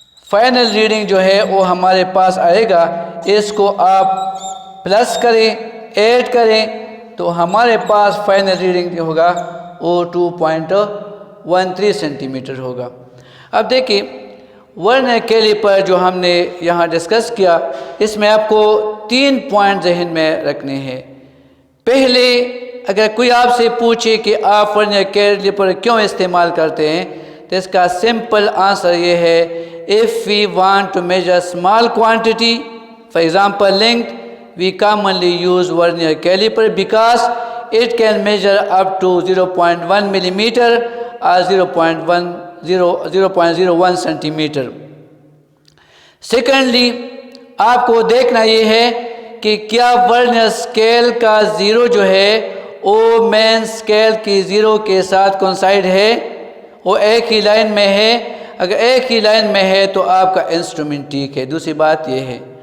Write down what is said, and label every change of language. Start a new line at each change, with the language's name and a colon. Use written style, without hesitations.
Urdu: Final reading جو ہے وہ ہمارے پاس آئے گا، اس کو آپ پلس کریں، ایڈ کریں تو ہمارے پاس فائنل ریڈنگ جو ہوگا وہ 2.13 سینٹی میٹر ہوگا۔ اب دیکھیں ورنیئر کیلیپر جو ہم نے یہاں ڈسکس کیا، اس میں آپ کو 3 پوائنٹ ذہن میں رکھنے ہیں پہلے اگر کوئی آپ سے پوچھے کہ آپ ورنیئر کیلیپر کیوں استعمال کرتے ہیں تو اس کا سمپل آنسر یہ ہے
English: if we want to measure small quantity, for example length, we commonly use vernier caliper because it can measure up to 0.1 millimeter or 0.01 centimeter. Secondly,
Urdu: آپ کو دیکھنا یہ ہے کہ کیا ورنیئر اسکیل کا زیرو جو ہے وہ مین اسکیل کی زیرو کے ساتھ کنسائڈ ہے، وہ ایک ہی لائن میں ہے. اگر ایک ہی لائن میں ہے تو آپ کا انسٹرومنٹ ٹھیک ہے. دوسری بات یہ ہے.